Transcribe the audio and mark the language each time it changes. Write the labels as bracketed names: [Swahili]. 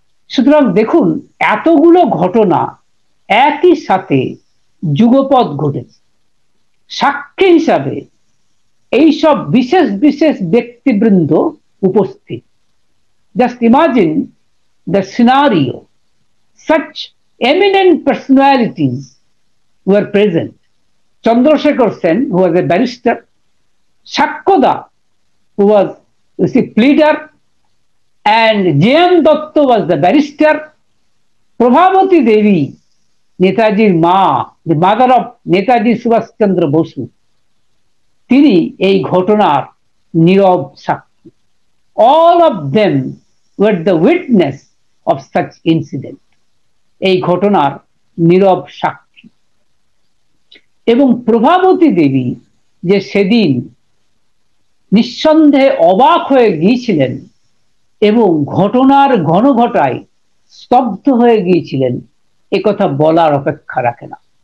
[Bangla] সুতরাং দেখুন, এতগুলো ঘটনা একই সাথে যুগপৎ ঘটেছে। সাক্ষী হিসাবে এইসব বিশেষ বিশেষ ব্যক্তিবৃন্দ উপস্থিত, [English] Just imagine the scenario. Such eminent personalities were present. Chandrasekhar Sen, who was a barrister, Shakyoda, who was pleader, and J.M. Datta was the barrister. Prabhavati Devi, Netaji's ma, the mother of Netaji Subhash Chandra Bosu, [Bangla] তিনি এই ঘটনার নীরব সাক্ষী। [English] All of them were the witness of such incident. [Bangla] এই ঘটনার নীরব সাক্ষী। এবং প্রভাবতী দেবী যে সেদিন নিঃসন্দেহে অবাক হয়ে গিয়েছিলেন এবং ঘটনার ঘনঘটায় স্তব্ধ হয়ে গিয়েছিলেন, একথা বলার অপেক্ষা রাখে না।